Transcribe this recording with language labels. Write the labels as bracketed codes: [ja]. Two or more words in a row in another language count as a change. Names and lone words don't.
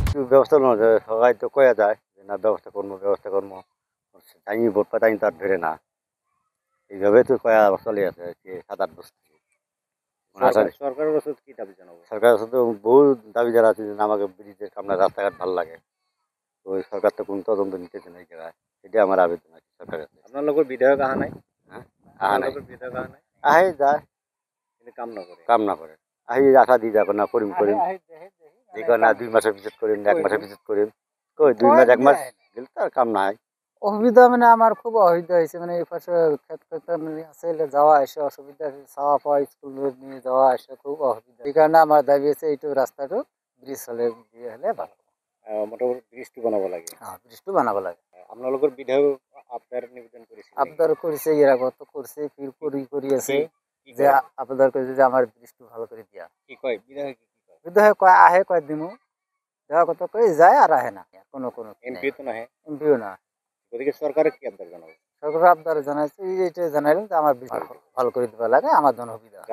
[bn] ব্যবস্থা না যায়, সবাই তো কয়া যায় যে না ব্যবস্থা করবো তাই ভোট পাই তাই তার ধরে না, এইভাবে তো কয়া চলে আছে কি 7-8 বছর সরকারের কাছে কি দাবি জানাবো? সরকারের সাথে বহু দাবি যারা আছে যে আমাকে ব্রিজের সামনে রাস্তাঘাট ভালো লাগে, তো ওই সরকার তো কোনো তদন্ত নিতেছে না এই জায়গায়, এটা আমার আবেদন আছে সরকারের কাছে। আপনার লোকের বিধায়ক আহা নাই? হ্যাঁ আপনার নাই, লোকের বিধায়ক আহা নাই? আহে যায় কিন্তু কাম না করে। কাম না করে, আহি আশা দিয়ে যাবো না করিম দেখো না 2 মাসের ভিতর করিম না 1 মাসের ভিতর করিম, কই 2 মাস 1 মাস গেলে তো আর কাম নাই। অসুবিধা মানে আমার খুব অসুবিধা হয়েছে, মানে এই পাশে ক্ষেত আছে যাওয়া আসা অসুবিধা, চাওয়া পাওয়া স্কুল নিয়ে যাওয়া আসা খুব অসুবিধা। এই কারণে আমার দাবি আছে এইটু রাস্তাটো ব্রিজ হলে দিয়ে হলে ভালো। মোটামুটি ব্রিজটি বানাবো লাগে। হ্যাঁ, ব্রিজটো বানাবো লাগে। আপনার লোকের বিধায়ক আপনার নিবেদন করেছিল? আবদার করেছে, এরা কত করছে, করিয়েছে যে আবদার করেছে যে আমার ব্রিজটো ভালো করে দিয়া। কি কয় বিধায়ক? কি কয়? বিধায়ক কয় আহে, কয় দিমু, দেওয়া কথা কয়ে যায় আর আহে না, কোনো এমপি তো না? এমপিও না। ওদিকে সরকারের কি আবদার জানাবো? সরকার আবদার জানাইছে, এইটা জানাইলেন যে আমার ব্রিজ ভালো করে দিবা লাগে, আমার জন্য সুবিধা হয়।